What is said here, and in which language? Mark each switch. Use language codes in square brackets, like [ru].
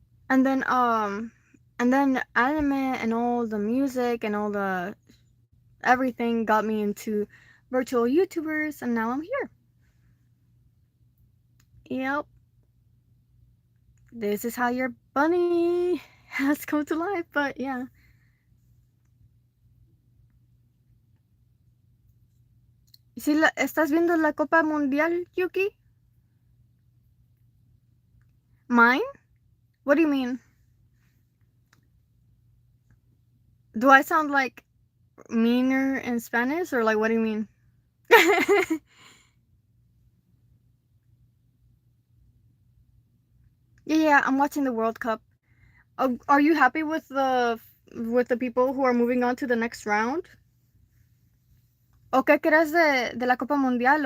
[en] And then anime and all the music and all the everything got me into virtual YouTubers, and now I'm here. Yep. This is how your bunny has come to life, but yeah. [es] ¿Sí estás viendo la Copa Mundial, Yuki? [en] Mine? What do you mean? Do I sound like meaner in Spanish, or like what do you mean? Yeah, I'm watching the World Cup. Are you happy with the people who are moving on to the next round? [es] ¿O qué crees de la Copa Mundial?